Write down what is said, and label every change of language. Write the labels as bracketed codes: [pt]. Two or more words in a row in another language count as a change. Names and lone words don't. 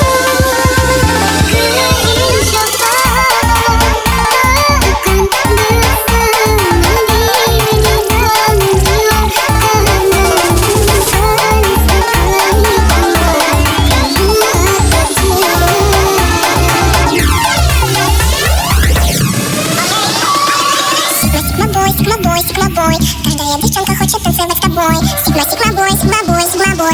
[id] Karena insya Allah akan bersama dirimu dalam jiwa. [en] Sigma boy, [ru] каждая девчонка хочет танцевать с тобой. [en] Sigma boy, Sigma boy, Sigma boy.